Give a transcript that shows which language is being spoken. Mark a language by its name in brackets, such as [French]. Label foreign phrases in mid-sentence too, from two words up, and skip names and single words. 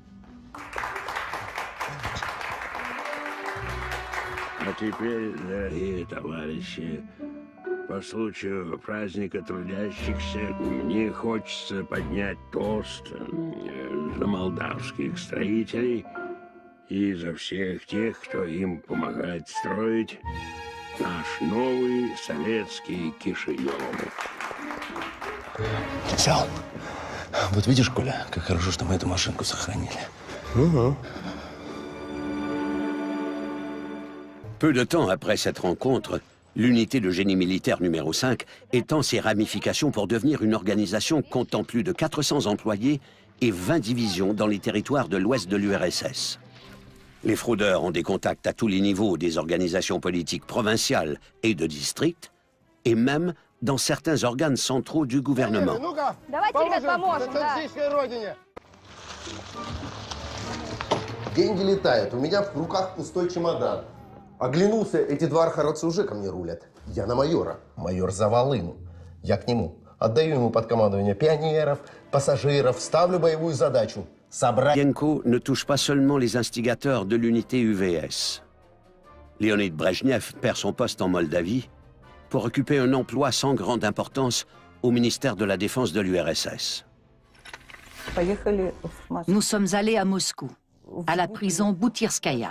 [Russian] А теперь, дорогие товарищи, по случаю праздника трудящихся мне хочется поднять тост за молдавских строителей и за всех тех, кто им помогает строить наш новый советский Кишинев. Взял. Вот видишь, Коля, как хорошо, что мы эту машинку сохранили. Угу. [French] Peu de temps après cette rencontre, l'unité de génie militaire numéro 5 étend ses ramifications pour devenir une organisation comptant plus de 400 employés et 20 divisions dans les territoires de l'ouest de l'URSS. Les fraudeurs ont des contacts à tous les niveaux des organisations politiques provinciales et de district, et même dans certains organes centraux du gouvernement. [Russian] Давайте, ребят, поможем, да. Деньги летают, у меня в руках пустой чемодан. Оглянулся, эти два архарадца уже ко мне рулят. Я на майора. Майор за волыну. Я к нему. Отдаю ему под командование пионеров, пассажиров, ставлю боевую задачу – собрать... [French] Pavlienko ne touche pas seulement les instigateurs de l'unité UVS. Leonid Brejnev perd son poste en Moldavie pour occuper un emploi sans grande importance au ministère de la Défense de l'URSS. Nous sommes allés à Moscou, à la prison Boutirskaya.